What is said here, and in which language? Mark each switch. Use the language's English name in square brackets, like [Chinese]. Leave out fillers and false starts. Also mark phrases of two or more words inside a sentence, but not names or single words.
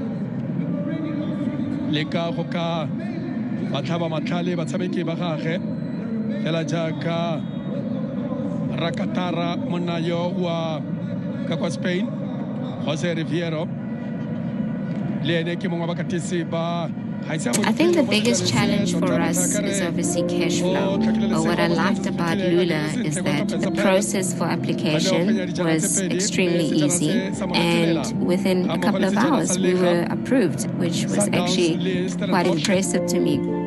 [Tswana] le ka go ka batlhaba matlhale batshameki ba gage fela jaaka Rakatara monna yo wa ka kwa Spain Jose Riviero le ene ke mongwe wa bakatisi ba [English] I think the biggest challenge for us is obviously cash flow. But what I liked about Lula is that the process for application was extremely easy, and within a couple of hours we were approved, which was actually quite impressive to me.